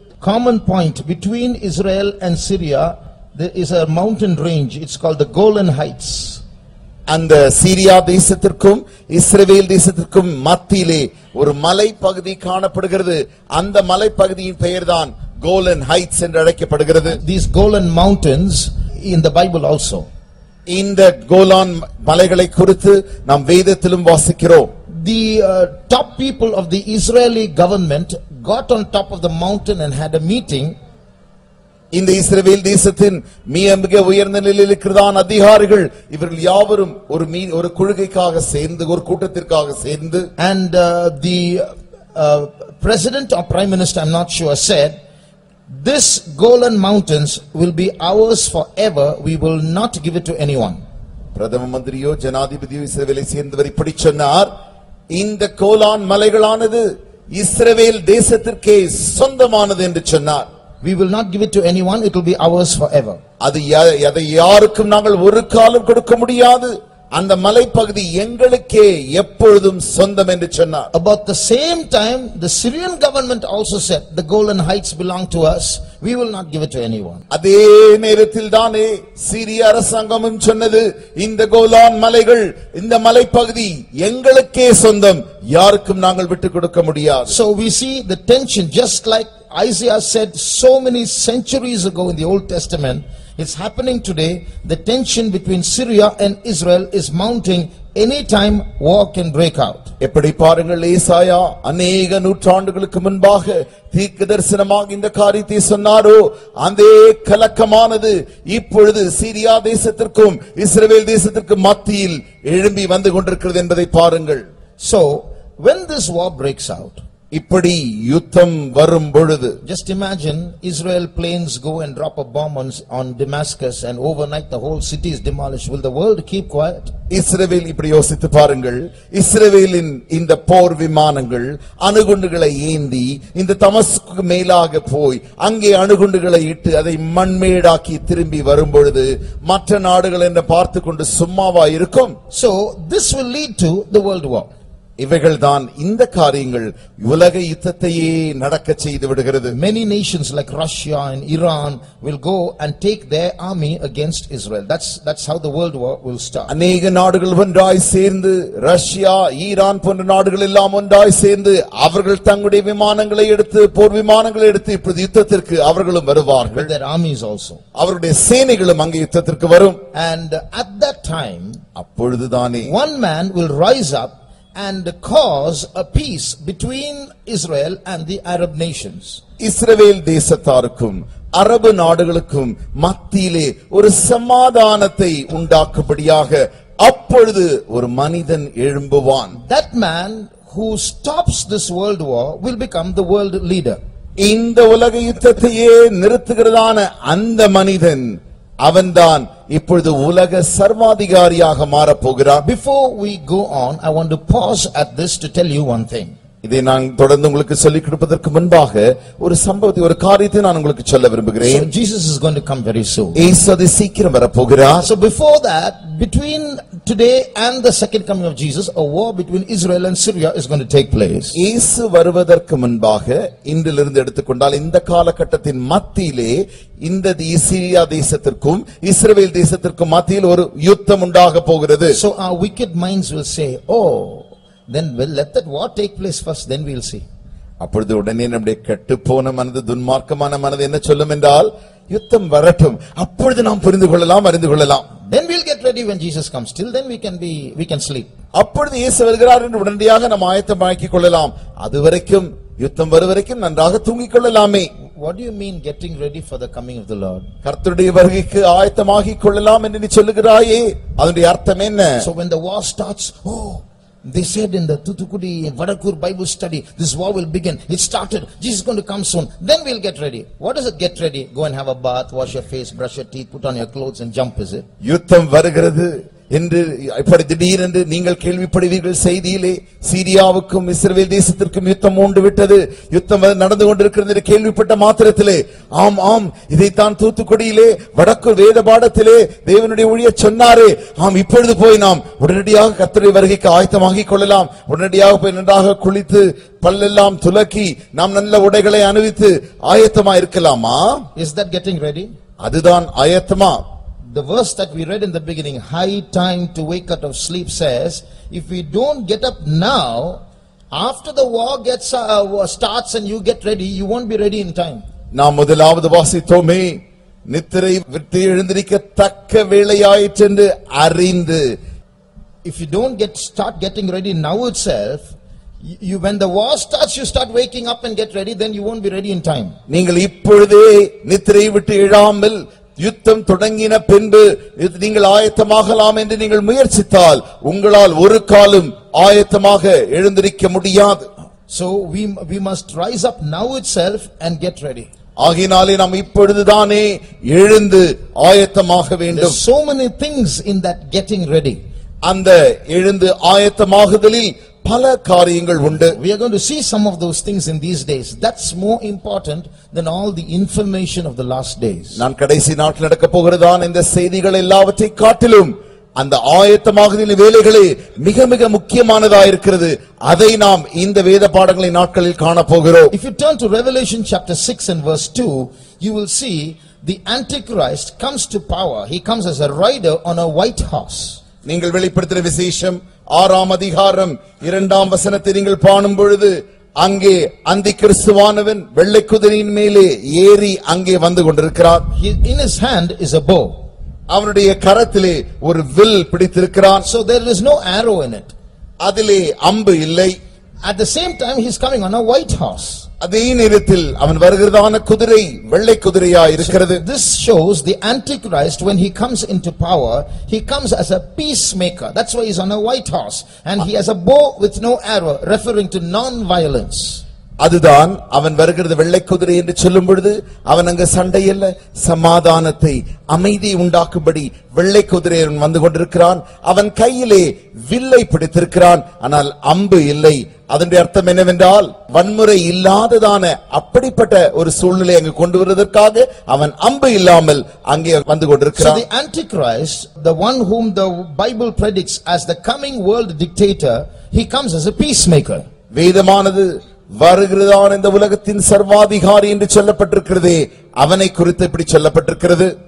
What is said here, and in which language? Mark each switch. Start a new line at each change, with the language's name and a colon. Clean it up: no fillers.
English: common point between Israel and Syria, there is a mountain range, it's called the Golan Heights.
Tamil: அந்த சீரியா தேசத்திற்கும் இஸ்ரவேல் தேசத்திற்கும் மத்தியிலே ஒரு மலை பகுதி காணப்படுகிறது. அந்த மலை பகுதியின் பெயர்தான் கோலன் ஹைட்ஸ் என்று அழைக்கப்படுகிறது.
English: These Golan mountains in the Bible also.
Tamil: இந்த கோலான் மலைகளை குறித்து நாம் வேதத்திலும் வாசிக்கிறோம்.
English: The top people of the Israeli government got on top of the mountain and had a meeting
Tamil: இந்த இஸ்ரவேல் தேசத்தின் மிக உயர்ந்த நிலையில் இருக்கிறதான அதிகாரிகள் இவர்கள் யாவரும் ஒரு குழுகைக்காக சேர்ந்து ஒரு கூட்டத்திற்காக சேர்ந்து
English: and the president or prime minister, I'm not sure, said this Golan mountains will be ours forever, we will not give it to anyone.
Tamil: பிரதம மந்திரியோ ஜனாதிபதியோ இஸ்ரவேலை சேர்ந்தவர் இப்படி சொன்னார், இந்த கோலான் மலைகளானது இஸ்ரவேல் தேசத்திற்கே சொந்தமானது என்று சொன்னார்.
English: We will not give it to anyone, it will be ours forever.
Tamil: அதை யாருக்கும் நாங்கள் ஒரு காலம் கொடுக்க முடியாது, அந்த மலைப்பகுதி எங்களுக்கே எப்பொழுதும் சொந்தம் என்று சொன்னார்.
English: About the same time the Syrian government also said the Golan Heights belong to us, we will not give it to anyone.
Tamil: அதே நேரத்தில் தானே சீரிய அரசாங்கமும் சொன்னது, இந்த கோலான் மலைகள் இந்த மலைப்பகுதி எங்களுக்கே சொந்தம், யாருக்கும் நாங்கள் விட்டு கொடுக்க முடியாது.
English: So we see the tension, just like Isaiah said so many centuries ago in the Old Testament, it's happening today. The tension between Syria and Israel is mounting. Anytime war can break out.
Tamil: எப்படி பாருங்கள், ஏசாயா அநேக நூற்றாண்டுகளுக்கு முன்பாக தீர்க்க தரிசனமாக இந்த காரியத்தை சொன்னாரோ, அந்த கலக்கமானது இப்பொழுது சீரியா தேசத்திற்கும் இஸ்ரவேல் தேசத்திற்கும் மத்தியில் எழும்பி வந்து கொண்டிருக்கிறது என்பதை பாருங்கள்.
English: So when this war breaks out,
Tamil: இப்படி யுத்தம் வரும் பொழுது,
English: just imagine Israel planes go and drop a bomb on Damascus and overnight the whole city is demolished. Will the world keep quiet?
Tamil: இஸ்ரவேல் இப்படி யோசித்து பாருங்கள், இஸ்ரவேலின் இந்த போர் விமானங்கள் அணுகுண்டுகளை ஏந்தி இந்த தமஸ்குக்கு மேலாக போய் அங்கே அணுகுண்டுகளை இட்டு அதை மண்மேடாக்கி திரும்பி வரும் பொழுது மற்ற நாடுகள் என்ன பார்த்து கொண்டு சும்மாவா இருக்கும்?
English: So this will lead to the world war.
Tamil: இவைகள்தான் இந்த காரியங்கள் உலக யுத்தத்தையே நடக்க செய்து விடுகிறது.
English: Many nations like Russia and Iran will go and take their army against Israel. That's how the world war will start.
Tamil: அநேக நாடுகள் ஒன்றாய் சேர்ந்து, ரஷ்யா, ஈரான் போன்ற நாடுகள் எல்லாம் ஒன்றாய் சேர்ந்து அவர்கள் தங்களுடைய விமானங்களை எடுத்து, போர் விமானங்களை எடுத்து இப்படி யுத்தத்திற்கு அவர்களும் வருவார்கள்.
English: With their armies also.
Tamil: அவருடைய சேனைகளும் அங்கே யுத்தத்திற்கு வரும்.
English: And at that time,
Tamil: அப்பொழுதுதானே
English: one man will rise up and cause a peace between Israel and the Arab nations.
Tamil: இஸ்ரவேல் தேசத்தாருக்கும் அரபு நாடுகளுக்கும் மத்தியிலே ஒரு சமாதானத்தை உண்டாக்கும்படியாக அப்பொழுது ஒரு மனிதன் எழும்புவான்.
English: That man who stops this world war will become the world leader.
Tamil: இந்த உலக யுத்தத்தையே நிறுத்துகிறதான அந்த மனிதன் அவன்தான் இப்பொழுது உலக சர்வாதிகாரியாக மாறப் போகிறார்.
English: Before we go on, I want to pause at this to tell you one thing.
Tamil: இதை நான் தொடர்ந்து உங்களுக்கு சொல்லிக் கொடுப்பதற்கு முன்பாக ஒரு சம்பவத்தை, ஒரு காரியத்தை நான் உங்களுக்கு சொல்ல விரும்புகிறேன்.
English: So Jesus is going to come very soon.
Tamil: இயேசு சீக்கிரம் வரப்போகிறார்.
English: So before that, between today and the second coming of Jesus, a war between Israel and Syria is going to take place.
Tamil: இயேசு வருவதற்கு முன்பாக இன்றிலிருந்து எடுத்துக்கொண்டால் இந்த காலகட்டத்தின் மத்தியிலே இந்த சீரியா தேசத்திற்கும் இஸ்ரவேல் தேசத்திற்கும் மத்தியில் ஒரு யுத்தம் உண்டாக போகிறது.
English: So our wicked minds will say, oh, then we'll let that war take place first, then we'll see.
Tamil: அப்பொழுது உடனே நம்முடைய கெட்டுப்போன மனது, துன்மார்க்கமான மனது என்ன சொல்லும் என்றால், யுத்தம் வரட்டும், அப்பொழுது நாம் புரிந்து கொள்ளலாம், அறிந்து கொள்ளலாம்.
English: Then we'll get ready when Jesus comes. Till then we can sleep.
Tamil: அப்பொழுது இயேசு வருகிறார் என்று உடனடியாக நாம் ஆயத்தமாக்கிக் கொள்ளலாம். அதுவரைக்கும் யுத்தம் வரும் வரைக்கும் நன்றாக தூங்கிக் கொள்ளலாமே.
English: What do you mean getting ready for the coming of the Lord?
Tamil: கர்த்தருடைய வருகைக்கு ஆயத்தமாகிக் கொள்ளலாம் என்று நீ சொல்லுகிறாயே, அதனுடைய அர்த்தம் என்ன?
English: So when the war starts, oh, they said in the Thuthukudi Vadakur Bible study, this war will begin. It started. Jesus is going to come soon. Then we'll get ready. What is it, get ready? Go and have a bath, wash your face, brush your teeth, put on your clothes and jump, is it?
Tamil: யுத்தம் வருகிறது என்று இப்படி திடீரென்று நீங்கள் கேள்விப்படுவீர்கள் செய்தியிலே. சீரியாவுக்கும் இஸ்ரவேல் தேசத்திற்கும் யுத்தம் மூண்டு விட்டது, யுத்தம் நடந்து கொண்டிருக்கிறது என்று கேள்விப்பட்ட மாத்திரத்திலே, ஆம் ஆம், இதைத்தான் தூத்துக்குடியிலே வடக்கு வேத பாடத்திலே தேவனுடைய ஊழியர் சொன்னாரே, ஆம், இப்பொழுது போய் நாம் உடனடியாக கர்த்தருடைய வருகைக்கு ஆயத்தமாகிக் கொள்ளலாம். உடனடியாக போய் நன்றாக குளித்து பல்லெல்லாம் துலக்கி நாம் நல்ல உடைகளை அணிவித்து ஆயத்தமா இருக்கலாமா?
English: Is that getting ready?
Tamil: அதுதான் ஆயத்தமா?
English: The verse that we read in the beginning, high time to wake out of sleep, says, if we don't get up now, after the war starts and you get ready, you won't be ready in time.
Tamil: நாம் முதலாவது வாசித்தோமே, நித்திரை விட்டு எழுந்திருக்க தக்க வேளையாயிற்று என்று அறிந்து.
English: If you don't start getting ready now itself, When the war starts, you start waking up and get ready, then you won't be ready in time.
Tamil: நீங்கள் இப்பொழுதே நித்திரை விட்டு எழாமல் யுத்தம் தொடங்கின பின்பு நீங்கள் ஆயத்தமாகலாம் என்று நீங்கள் முயற்சித்தால் உங்களால் ஒரு காலம் ஆயத்தமாக எழுந்திருக்க முடியாது.
English: So we must rise up now itself and get ready.
Tamil: ஆகினாலே நாம் இப்பொழுதுதானே எழுந்து ஆயத்தமாக வேண்டும்.
English: So many things in that getting ready.
Tamil: அந்த எழுந்து ஆயத்தமாகுதலில் பல காரியங்கள் உண்டு.
English: We are going to see some of those things in these days. That's more important than all the information of the last days.
Tamil: நான் கடைசி நாட்கள் நடக்க போகிறதான இந்த செய்திகள் எல்லாவற்றை காட்டிலும் அந்த ஆயத்தமாகுதலின் வேலைகளே மிக மிக முக்கியமானதாக இருக்கிறது. அதை நாம் இந்த வேத பாடங்களின் நாட்களில் காண போகிறோம்.
English: If you turn to Revelation chapter 6 and verse 2, you will see the Antichrist comes to power. He comes as a rider on a white horse.
Tamil: நீங்கள் வெளிப்படுத்தின விசேஷம் 6ஆம் அதிகாரம் 2ஆம் வசனத்தை நீங்கள் காணும் பொழுது அங்கே அந்தி கிறிஸ்துவானவன் வெள்ளை குதிரையின் மேலே ஏறி அங்கே வந்து கொண்டிருக்கிறார்.
English: In his hand is a bow.
Tamil: அவனுடைய கரத்திலே ஒரு will பிடித்திருக்கிறான்.
English: So there is no arrow in it.
Tamil: அதிலே அம்பு இல்லை.
English: At the same time he is coming on a white horse.
Tamil: அதே நேரத்தில் அவன் வருகிறதான குதிரை வெள்ளை குதிரையாய் இருக்கிறது.
English: This shows the Antichrist when he comes into power, he comes as a peacemaker. That's why he is on a white horse and he has a bow with no arrow, referring to non-violence.
Tamil: அதுதான் அவன் வருகிறது வெள்ளை குதிரை என்று சொல்லும் பொழுது அவன் அங்கு சண்டையல்ல சமாதானத்தை அமைதி உண்டாக்கும்படி வெள்ளை குதிரையன் வந்து கொண்டிருக்கிறான். அவன் கையிலே வில்லை பிடித்திருக்கிறான், ஆனால் அம்பு இல்லை. அதனுடைய அர்த்தம் என்னவென்றால் வன்முறை இல்லாததான அப்படிப்பட்ட ஒரு சூழ்நிலை அங்கு கொண்டு வருவதற்காக அவன் அம்பு இல்லாமல் அங்கே வந்து கொண்டிருக்கிறான்.
English: So the Antichrist, the one whom the Bible predicts as the coming world dictator, he comes as a peacemaker.
Tamil: வேதமானது வருகிறதான இந்த உலகத்தின் சர்வாதிகாரி என்று சொல்லப்பட்டிருக்கிறதே அவனை குறித்து இப்படி சொல்லப்பட்டிருக்கிறது.